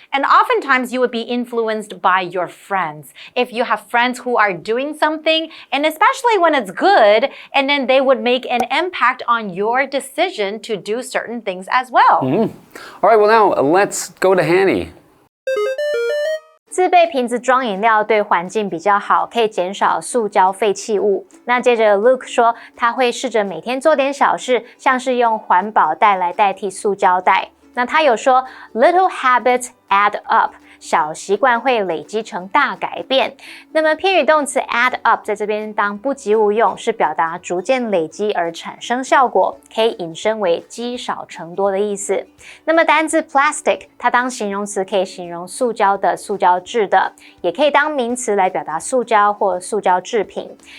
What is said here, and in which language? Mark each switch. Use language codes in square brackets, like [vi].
[en] And oftentimes you would be influenced by your friends. If you have friends who are doing something, and especially when it's good, and then they would make an impact on your decision to do certain things as well. All right, well now let's go to Hanny. [zh] 自备瓶子装饮料对环境比较好，可以减少塑胶废弃物。那接着 Luke 说，他会试着每天做点小事，像是用环保袋来代替塑胶袋。那他有说 ， [en] little habits add up。 [zh] 小习惯会累积成大改变。那么偏语动词 add up 在这边当不及物用，是表达逐渐累积而产生效果，可以引申为积少成多的意思。那么单字 plastic 它当形容词可以形容塑胶的、塑胶制的，也可以当名词来表达塑胶或塑胶制品。